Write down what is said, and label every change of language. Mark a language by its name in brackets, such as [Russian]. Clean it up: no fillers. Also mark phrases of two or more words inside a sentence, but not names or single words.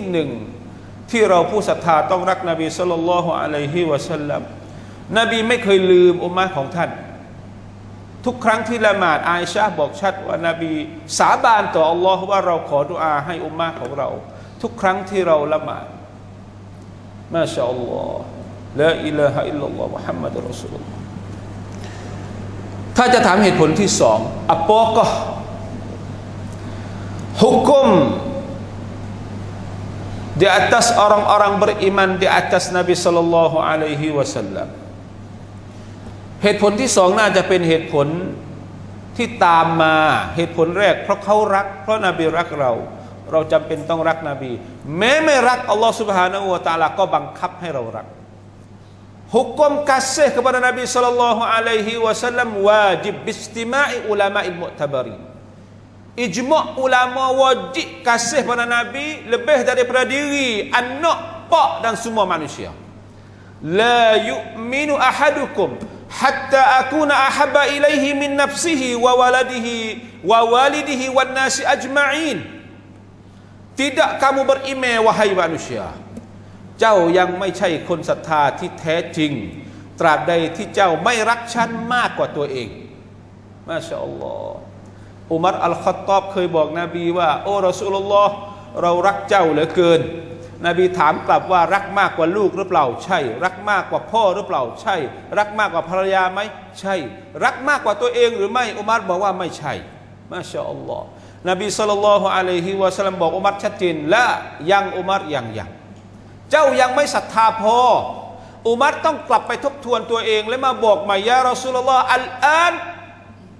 [Thai] หนึ่งที่เราผู้ศรัทธาต้องรักนบี [Arabic] صلى الله عليه وسلم [Thai] นบีไม่เคยลืมอุมมะห์ของท่านทุกครั้งที่ละหมาดอาอิชะห์บอกชัดว่านบีสาบานต่ออัลลอฮ์ว่าเราขอดุอาให้อุมมะห์ของเราทุกครั้งที่เราละหมาด [Arabic] ما شاء الله لا إله إلا الله محمد رسول الله [Thai] ถ้าจะถามเหตุผลที่สอง apakah [Malay] hukum di atas orang-orang beriman di atas Nabi [Arabic] صلى الله عليه وسلم [Thai] เหตุผลที่สองน่าจะเป็นเหตุผลที่ตามมาเหตุผลแรกเพราะเขารักเพราะนบีรักเราจำเป็นต้องรักนบีแม้ไม่รักอัลลอฮฺ [Arabic] سبحانه وتعالى [Thai] ก็บังคับให้ เรารัก [Malay] hukum kasih kepada Nabi [Arabic] صلى الله عليه وسلم [Malay] wajib [Arabic] بإجماع العلماء المعتبرين [Malay] ijma' ulama wajib kasih pada Nabi lebih daripada diri anak pak dan semua manusia [Arabic] لا يؤمن أحدكم حتى أكون أحب إليه من نفسه ووالده والناس [Thai] ajma'in [Malay] tidak kamu beriman wahai manusia [Thai] เจ้ายังไม่ใช่คนศรัทธาที่แท้จริงตราบใดที่เจ้าไม่รักฉันมากกว่าตัวเองมา ชาอัลลอฮ์อุมัรอัลค็อฏฏอบเคยบอกนบีว่าโอ้ [Arabic] رسول الله [Thai] เรารักเจ้าเหลือ เกินนบีถามกลับว่ารักมากกว่าลูกหรือเปล่าใช่รักมากกว่าพ่อหรือเปล่าใช่รักมากกว่าภรรยาไหมใช่รักมากกว่าตัวเองหรือไม่อุมัรบอกว่าไม่ใช่ [Arabic] ما شاء الله [Thai] นบี [Arabic] صلى الله عليه وسلم [Thai] บอกอุมัรชัดเจนละยังอุมัรยังเจ้ายังไม่ศรัทธาพออุมัรต้องกลับไปทบทวนตัวเองและมาบอกใหม่ [Arabic] يا رسول الله الآن